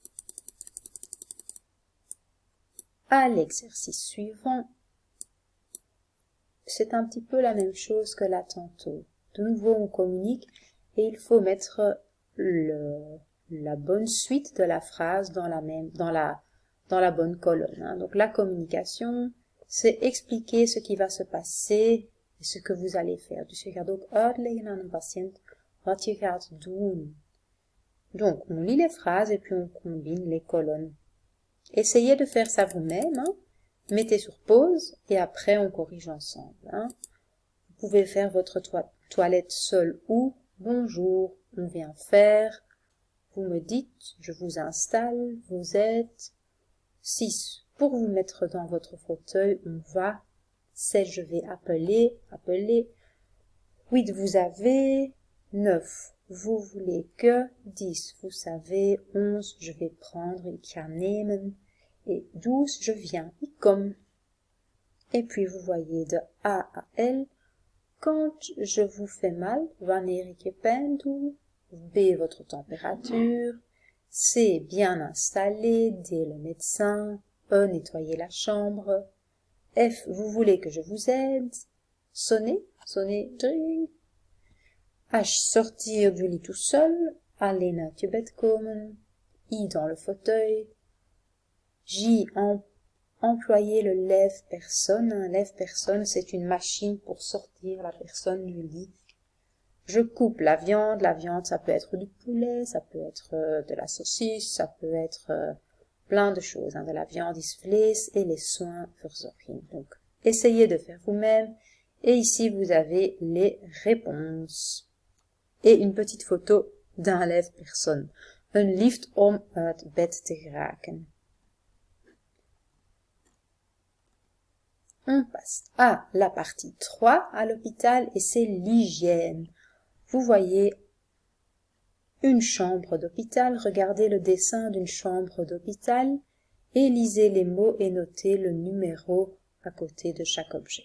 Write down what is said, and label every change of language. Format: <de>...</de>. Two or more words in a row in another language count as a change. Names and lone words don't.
<fr>À l'exercice suivant, c'est un petit peu la même chose que là tantôt. De nouveau, on communique et il faut mettre la bonne suite de la phrase dans la bonne colonne. Hein. Donc la communication, c'est expliquer ce qui va se passer et ce que vous allez faire.</fr> <nl>Dus je gaat ook uitleggen aan een patiënt wat je gaat doen.</nl> <fr>Donc, on lit les phrases et puis on combine les colonnes. Essayez de faire ça vous-même. Hein. Mettez sur pause et après on corrige ensemble. Hein. Vous pouvez faire votre toilette seul ou bonjour, on vient faire. Vous me dites, je vous installe, vous êtes. 6. Pour vous mettre dans votre fauteuil, on va. 7. Je vais appeler. 8. Vous avez. 9. Vous voulez que. 10. Vous savez. 11. Je vais prendre.</fr> <nl>Ik ga nemen.</nl> <fr>Et 12. Je viens.</fr> <nl>Ik kom.</nl> <fr>Et puis vous voyez de A à L. Quand je vous fais mal.</fr> <nl>Wanneer ik je pijn doe.</nl> <fr>B. Votre température. C. Bien installé. D. Le médecin. E. Nettoyer la chambre. F. Vous voulez que je vous aide. Sonner. Dring. H. Sortir du lit tout seul.</fr> <nl>Alleen uit je bed komen.</nl> <fr>I. Dans le fauteuil. J. Employer le lève-personne. Un lève-personne, c'est une machine pour sortir la personne du lit. Je coupe la viande ça peut être du poulet, ça peut être de la saucisse, ça peut être plein de choses, hein, de la viande</fr> <nl>is vlees</nl> <fr>et les soins verzorgen. Donc, essayez de faire vous-même. Et ici, vous avez les réponses. Et une petite photo d'un lève personne.</fr> <nl>Een lift om uit bed te geraken.</nl> <fr>On passe à la partie 3 à l'hôpital et c'est l'hygiène. Vous voyez une chambre d'hôpital, regardez le dessin d'une chambre d'hôpital et lisez les mots et notez le numéro à côté de chaque objet.</fr>